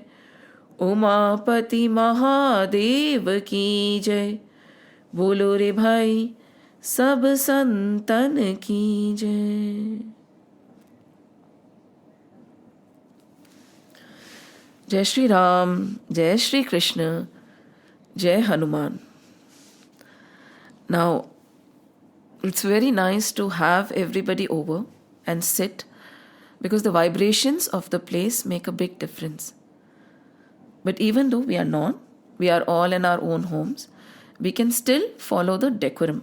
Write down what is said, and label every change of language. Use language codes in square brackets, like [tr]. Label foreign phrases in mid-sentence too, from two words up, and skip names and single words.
[hi] उमापति महादेव की जय, बोलो रे भाई सब संतन की जय। जय श्री राम, जय श्री कृष्ण, जय हनुमान. [en] Now, it's very nice to have everybody over and sit, because the vibrations of the place make a big difference. But even though we are all in our own homes, we can still follow the decorum.